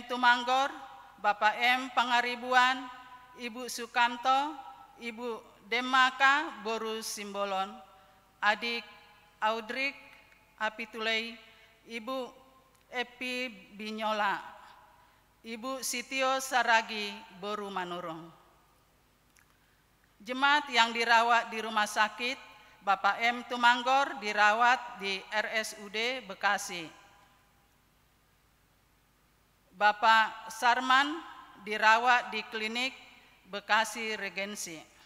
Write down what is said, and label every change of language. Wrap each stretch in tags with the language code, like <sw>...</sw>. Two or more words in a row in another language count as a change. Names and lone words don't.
<id>Tumanggor, Bapak M. Pangaribuan, Ibu Sukamto, Ibu Demaka Boru Simbolon, Adik Audrik Apitulei, Ibu Epi Binyola, Ibu Sitio Saragi Boru Manurung. Jemaat yang dirawat di rumah sakit, Bapak M. Tumanggor dirawat di RSUD Bekasi. Bapak Sarman dirawat di klinik Bekasi Regensi.</id>